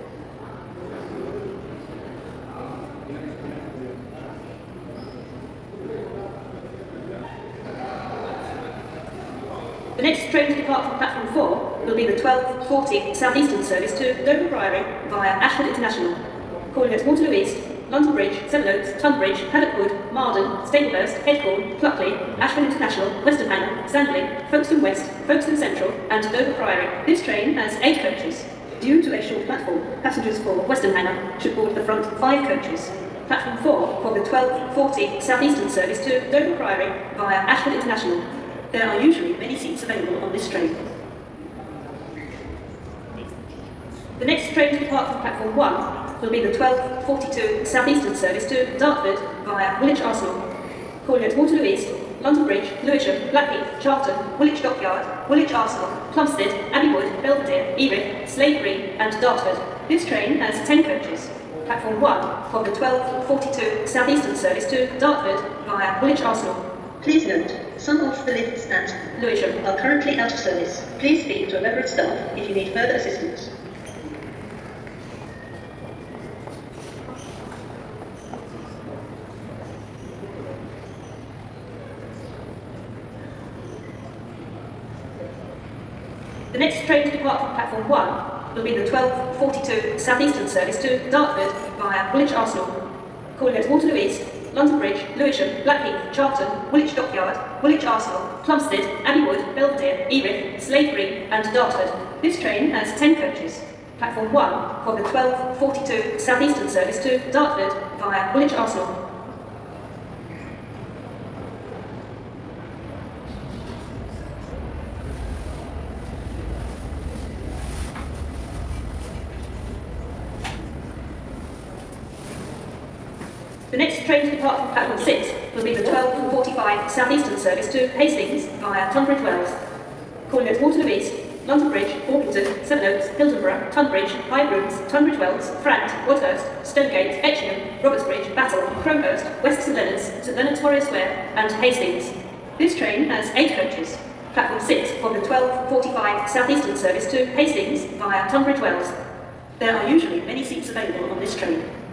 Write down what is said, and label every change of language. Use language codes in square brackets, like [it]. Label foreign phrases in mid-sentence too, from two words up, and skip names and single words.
[en] The next train to depart from platform 4 will be the 12:40 Southeastern service to Dover Priory via Ashford International. Calling at Waterloo East, London Bridge, Sevenoaks, Tunbridge, Paddock Wood, Marden, Staplehurst, Headcorn, Pluckley, Ashford International, Western Manor, Sandley, Folkestone West, Folkestone Central and Dover Priory. This train has 8 coaches. Due to a short platform, passengers for Western Manor should board the front 5 coaches. Platform 4 for the 12:40 Southeastern service to Dover Priory via Ashford International. There are usually many seats available on this train. The next train to depart from platform 1 will be the 12:42 Southeastern service to Dartford via Woolwich Arsenal. Calling at Waterloo East, London Bridge, Lewisham, Blackheath, Charlton, Woolwich Dockyard, Woolwich Arsenal, Plumstead, Abbey Wood, Belvedere, Erith, Slade Green and Dartford. This train has 10 coaches. Platform 1 for the 12:42 Southeastern service to Dartford via Woolwich Arsenal. Please note, some of the lifts at Lewisham. are currently out of service. Please speak to a member of staff if you need further assistance. The next train to depart from platform 1 will be the 12:42 Southeastern service to Dartford via Woolwich Arsenal. Calling at Waterloo East, London Bridge, Lewisham, Blackheath, Charlton, Woolwich Dockyard, Woolwich Arsenal, Plumstead, Abbey Wood, Belvedere, Erith, Slade Green and Dartford. This train has 10 coaches. Platform 1 for the 12:42 Southeastern service to Dartford via Woolwich Arsenal. The next train to depart from platform 6 will be the 12:45 Southeastern service to Hastings via Tunbridge Wells. Calling at Waterloo East, London Bridge, Orpington, Sevenoaks, Hildenborough, Tunbridge, High Brooms, Tunbridge Wells, Frant, Woodhurst, Stonegate, Etchingham, Robertsbridge, Battle, Crowhurst, West St Leonard's Warrior Square and Hastings. This train has 8 coaches. Platform 6 for the 12:45 Southeastern service to Hastings via Tunbridge Wells. There are usually many seats available on this train.